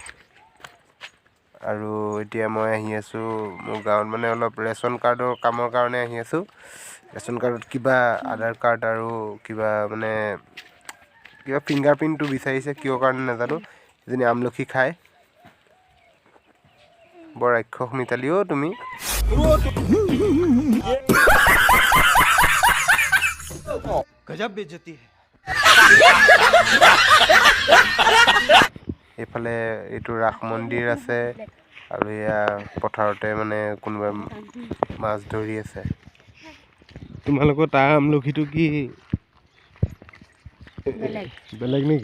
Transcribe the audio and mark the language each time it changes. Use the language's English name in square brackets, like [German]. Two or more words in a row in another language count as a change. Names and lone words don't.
[Assamese] আৰু এতিয়া মই আহি আছো মোৰ গাঁৱত মানে অলপ ৰেশন কাৰ্ডৰ কামৰ কাৰণে আহি আছো। ৰেশন কাৰ্ডত কিবা আধাৰ কাৰ্ড আৰু কিবা মানে কিবা ফিংগাৰপ্ৰিন্টটো বিচাৰিছে কিয় কাৰণে নাজানো। এজনী আমলখি খায়। বৰ ৰাক্ষস মিতালীও তুমি। [Hindi] गजब बेइज्जती है। [Assamese] এইফালে এইটো ৰাস মন্দিৰ আছে আৰু এয়া পথাৰতে মানে কোনোবা মাছ ধৰি আছে। তোমালোকৰ তাৰ আমলখিটো কি বেলেগ নেকি?